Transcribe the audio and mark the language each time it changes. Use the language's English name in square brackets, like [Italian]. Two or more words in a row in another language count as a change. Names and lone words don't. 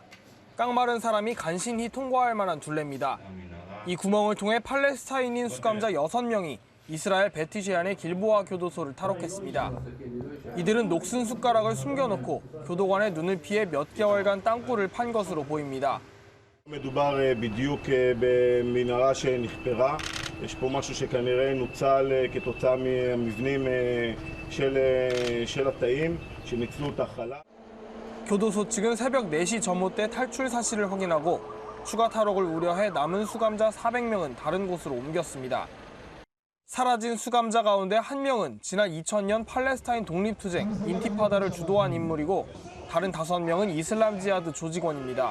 [Korean] 깡마른 사람이 간신히 통과할 만한 둘레입니다. 이 구멍을 통해 팔레스타인인 수감자 6명이 이스라엘 베티시안의 길보아 교도소를 탈옥했습니다. 이들은 녹슨 숟가락을 숨겨놓고 교도관의 눈을 피해 몇 개월간 땅굴을 판 것으로 보입니다. [Hebrew] מדובר בדיוק במנהרה שנחפרה. יש פה משהו שכנראה נוצל כתוצאה מהמבנים של התאים שניצלו את החלל. [Korean] 교도소 측은 새벽 4시 전후 때 탈출 사실을 확인하고 추가 탈옥을 우려해 남은 수감자 400명은 다른 곳으로 옮겼습니다. 사라진 수감자 가운데 1명은 지난 2000년 팔레스타인 독립투쟁 인티파다를 주도한 인물이고 다른 5명은 이슬람 지하드 조직원입니다.